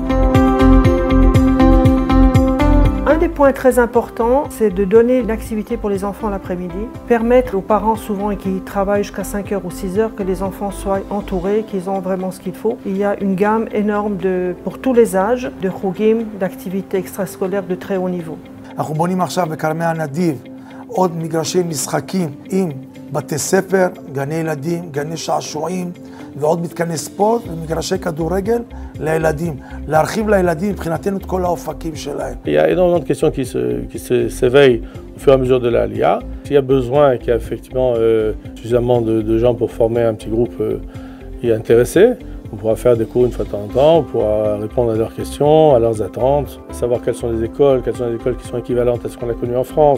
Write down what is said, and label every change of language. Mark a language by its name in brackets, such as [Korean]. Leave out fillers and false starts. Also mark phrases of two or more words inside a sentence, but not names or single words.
[French] Un des points très importants, c'est de donner une activité pour les enfants l'après-midi, permettre aux parents souvent qui travaillent jusqu'à 5h ou 6h que les enfants soient entourés, qu'ils ont vraiment ce qu'il faut. Il y a une gamme énorme pour tous les âges de chogim, d'activités extrascolaires de très haut niveau. [Hebrew] אנחנו בונים עכשיו בכרמי הנדיב עוד מגרשי משחקים עם בתי ספר, גני ילדים, גני שעשועים ועוד מתקני ספורט ומגרשי כדורגל לילדים. להרחיב לילדים מבחינתנו את כל האופקים שלהם. [French] Il y a énormément de questions qui s'éveillent au fur et à mesure de la Aliyah. S'il y a besoin et qu'il y a effectivement suffisamment de gens pour former un petit groupe y intéressés, on pourra faire des cours une fois de temps en temps, on pourra répondre à leurs questions, à leurs attentes, savoir quelles sont les écoles qui sont équivalentes à ce qu'on a connu en France.